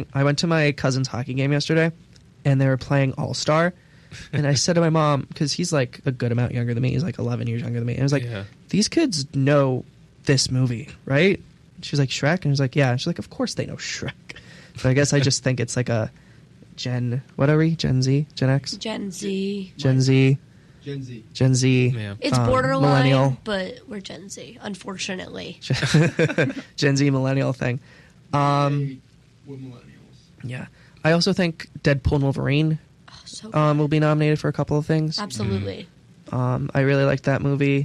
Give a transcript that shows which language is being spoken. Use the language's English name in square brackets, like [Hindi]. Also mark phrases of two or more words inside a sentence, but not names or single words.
[English] I went to my cousin's hockey game yesterday, and they were playing All Star. And I said to my mom, because he's like a good amount younger than me. He's like 11 years younger than me. And I was like, these kids know this movie, right? She was like, Shrek? And I was like, yeah. And she's like, of course they know Shrek. So I guess I just think it's like a what are we? Gen Z? Gen X? Gen Z. Gen Z. Gen Z. Gen Z. Yeah. It's borderline, millennial. but we're Gen Z, unfortunately. Gen Z millennial thing. We're millennials. Yeah. I also think Deadpool and Wolverine will be nominated for a couple of things. Absolutely. I really liked that movie.